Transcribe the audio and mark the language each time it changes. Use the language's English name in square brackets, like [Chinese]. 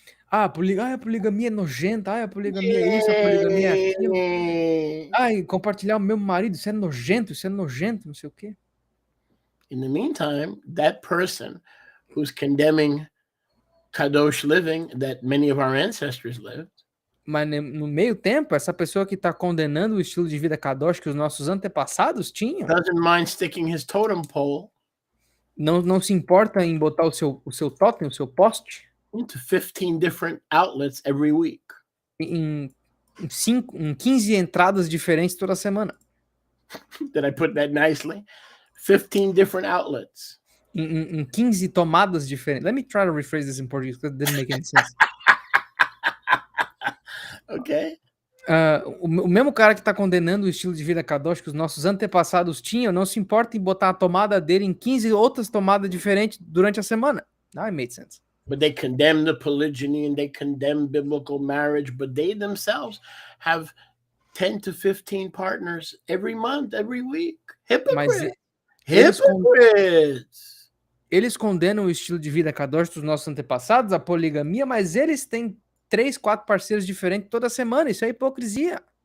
[Portuguese] A poligamia é nojenta, a poligamia é isso, a poligamia é aquilo. Compartilhar o meu marido, isso é nojento, não sei o quê. [English] In the meantime, that person who's condemning Kadosh living that many of our ancestors lived. [Portuguese] Mas no meio tempo, essa pessoa que está condenando o estilo de vida Kadosh que os nossos antepassados tinham, [English] doesn't mind sticking his totem pole [Portuguese] não se importa em botar o seu totem, o seu poste, [English] into 15 different outlets every week. [Portuguese] em 15 entradas diferentes toda semana. [English] Did I put that nicely? 15 different outlets. [Portuguese] Em 15 tomadas diferentes. [English] Let me try to rephrase this in Portuguese because it didn't make any sense. Okay. [Portuguese] O mesmo cara que está condenando o estilo de vida Kadosh que os nossos antepassados tinham, não se importa em botar a tomada dele em 15 outras tomadas diferentes durante a semana. [English] Now it made sense. But they condemn the polygyny and they condemn biblical marriage, but they themselves have 10 to 15 partners every month, every week. Hypocrites. Hypocrites. [Portuguese] Eles condenam o estilo de vida Kadosh dos nossos antepassados, a poligamia, mas eles têm 3, 4 parceiros diferentes toda semana. Isso é hipocrisia.